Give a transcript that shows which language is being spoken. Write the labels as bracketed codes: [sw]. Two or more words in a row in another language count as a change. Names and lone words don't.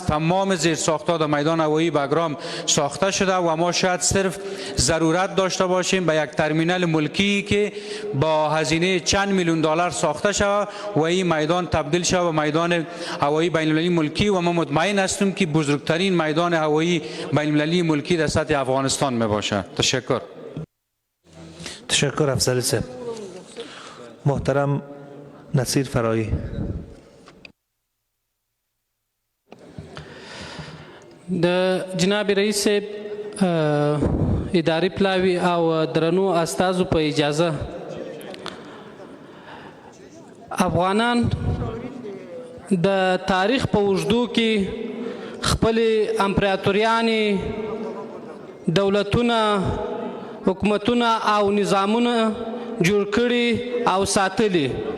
[fa] تمام زیرساخت‌ها در میدان هوایی بگرام ساخته شده و ما شاید صرف ضرورت داشته باشیم به یک ترمینال ملکی که با هزینه چند میلیون دلار ساخته شود و این میدان تبدیل شود به میدان هوایی بین المللی ملکی و ما مطمئن هستیم که بزرگترین میدان هوایی بین المللی ملکی در سطح افغانستان می باشد. تشکر. تشکر افضل صاحب. محترم نصیر فرایی. [ps] د جناب رئیس اداري پلاوي او درنو استازو په اجازه افغانان د تاریخ په اوږدو کې خپل امپراتوریانې دولتونه حکومتونه او نظامونه جوړ کړي او ساتلي.